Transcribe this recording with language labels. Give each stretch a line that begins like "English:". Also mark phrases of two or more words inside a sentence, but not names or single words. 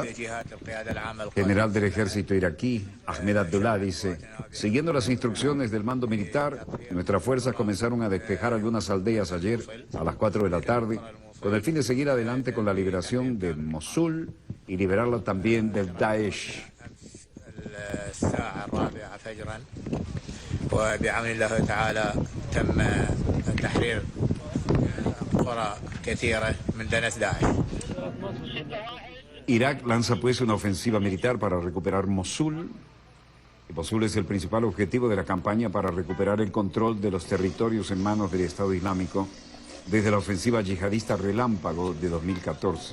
Spanish: General del ejército iraquí, Ahmed Abdullah, dice, siguiendo las instrucciones del mando militar, nuestras fuerzas comenzaron a despejar algunas aldeas ayer a las 4 de la tarde, con el fin de seguir adelante con la liberación de Mosul y liberarla también del Daesh.
Arabic: وبعون الله تعالى تم تحرير قرى كثيرة من دنس داعش.
Spanish: Irak lanza pues una ofensiva militar para recuperar Mosul. Y Mosul es el principal objetivo de la campaña para recuperar el control de los territorios en manos del Estado Islámico desde la ofensiva yihadista Relámpago de 2014.